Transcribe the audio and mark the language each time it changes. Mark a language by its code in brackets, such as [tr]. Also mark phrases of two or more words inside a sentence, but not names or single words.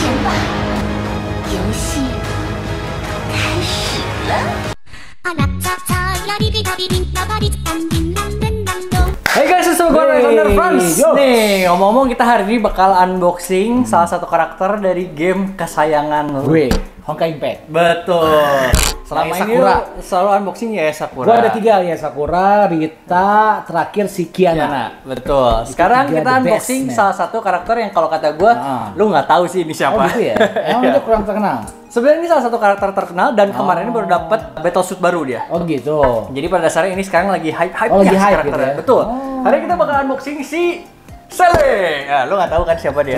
[zh] 游戏开始了。啊啦啦啦啦哩哩啦哩哩啦哩啦哩啦哩啦哩。 [en] Hey guys, [id] gue Alexander Franz. Nih, ngomong-ngomong kita hari ini bakal unboxing salah satu karakter dari game kesayangan gue, Honkai Impact. Betul. Selama ini Sakura. selalu unboxing ya Sakura. Gue ada 3 ya, Sakura, Rita, terakhir si Kiana. Betul. Sekarang tiga kita the unboxing best, salah satu karakter yang kalau kata gue, lu nggak tahu sih ini siapa. Oh gitu ya? Emang Iya. dia kurang terkenal? Sebenarnya ini salah satu karakter terkenal dan kemarin ini baru dapat battle suit baru dia. Oh gitu. Jadi pada dasarnya ini sekarang lagi hype-hype Lagi ya hype karakternya. gitu ya? Betul. Oh. Hari ini kita bakal unboxing si Sele. Nah, lu nggak tahu kan siapa dia?